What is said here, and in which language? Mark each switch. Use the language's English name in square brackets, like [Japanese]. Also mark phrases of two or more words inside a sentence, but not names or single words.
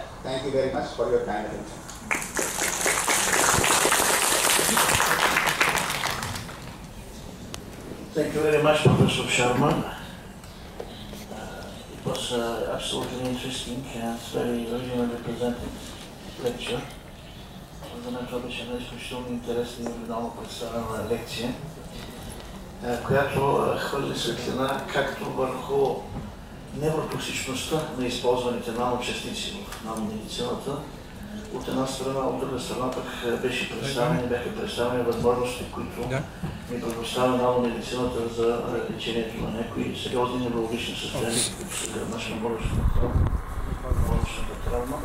[English] Thank you very much for your kind attention. Thank you very much, Professor Sharma. It was absolutely interesting and very originally presented lecture. [Bulgarian] За мен това беше една изключително интересна и оригинално представена лекция, която хвърли светлина както върху невротоксичността на използваните наночастици в наномедицината. От една страна, от друга страна пък бяха представени възможности, които ни предоставя наномедицината за лечението на някои сериозни неврологични състояния, които са гръбначна мозъчната травма.